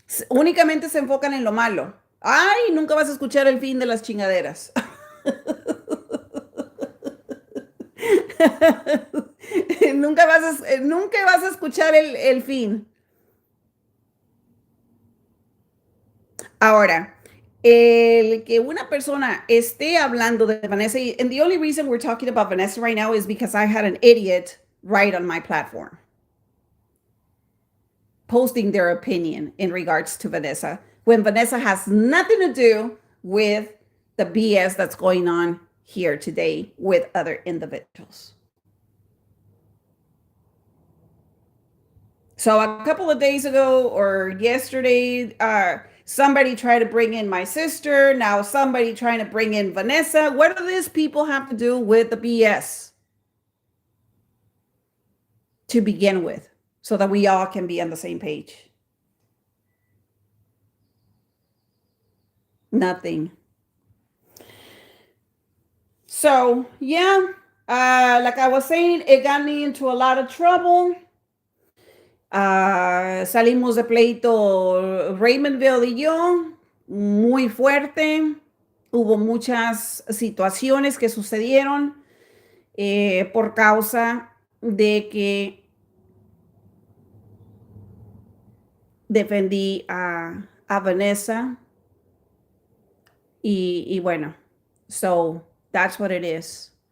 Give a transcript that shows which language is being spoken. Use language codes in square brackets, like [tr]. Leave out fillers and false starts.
[es] Únicamente se enfocan en lo malo. Ay, nunca vas a escuchar el fin de las chingaderas. Nunca vas a escuchar el fin. Ahora, el que una persona esté hablando de Vanessa, [en] and the only reason we're talking about Vanessa right now is because I had an idiot right on my platform posting their opinion in regards to Vanessa when Vanessa has nothing to do with the BS that's going on here today with other individuals. So a couple of days ago or yesterday, somebody tried to bring in my sister. Now somebody trying to bring in Vanessa. What do these people have to do with the BS to begin with so that we all can be on the same page? Nothing. So, yeah, like I was saying, it got me into a lot of trouble. [es] Salimos de pleito Raymondville y yo, muy fuerte. Hubo muchas situaciones que sucedieron por causa de que defendí a Vanessa y bueno, [en] so that's what it is.